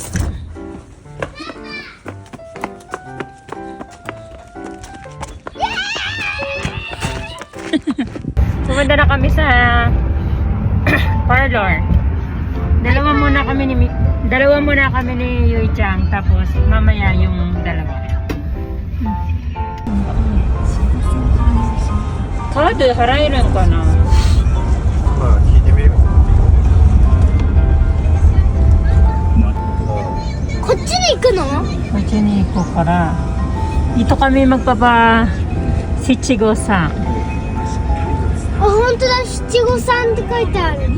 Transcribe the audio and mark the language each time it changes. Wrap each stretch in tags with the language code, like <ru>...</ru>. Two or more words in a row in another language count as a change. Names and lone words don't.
<tl>Pumunta na kami sa parlor. Dalawa muna kami ni Yui-chan, tapos mamaya yung dalawa.</tl> <ja>カード払えるかな? まあ聞いてみる。こっちに行くの？こっちに行こうから、</ja> <tl>dito kami magpapa Shichigo-san.</tl> <ja>あ、本当だ、七五三って書いてある。</ja>